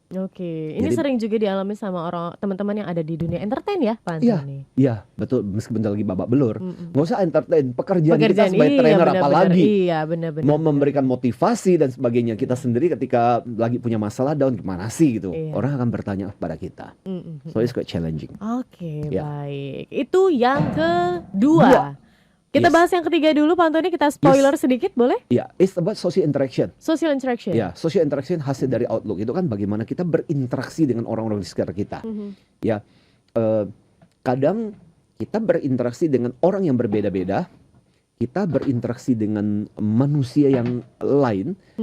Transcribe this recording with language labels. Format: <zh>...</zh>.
<id>Oke, ini sering juga dialami sama teman-teman yang ada di dunia entertain ya, Pak Antoni? Iya, betul. Meskipun lagi babak belur, nggak usah entertain. Pekerjaan kita sebagai trainer apalagi, benar-benar. Mau memberikan motivasi dan sebagainya. Kita sendiri ketika lagi punya masalah down, gimana sih gitu? Orang akan bertanya pada kita.</id> <en>So it's quite challenging.</en> <id>Oke, baik. Itu yang kedua. Kita bahas yang ketiga dulu, Pak Antoni. Kita spoiler sedikit, boleh?</id> <en>Ya, it's about social interaction. Social interaction.</en> <id>Ya, social interaction hasil dari outlook itu kan bagaimana kita berinteraksi dengan orang-orang di sekitar kita. Ya, kadang kita berinteraksi dengan orang yang berbeda-beda, kita berinteraksi dengan manusia yang lain.</id>